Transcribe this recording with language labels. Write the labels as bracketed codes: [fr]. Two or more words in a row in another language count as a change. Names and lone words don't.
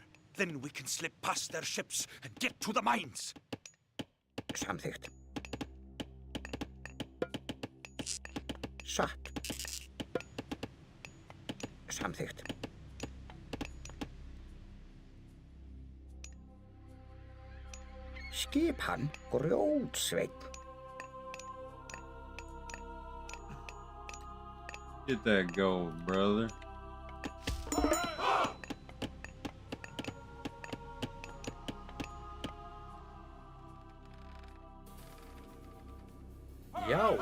[en] Then we can slip past their ships and get to the mines. [is] Samþykkt. Satt. Samþykkt. Skipan grjótsveinn. [en] Get that gold, brother. [is] Já.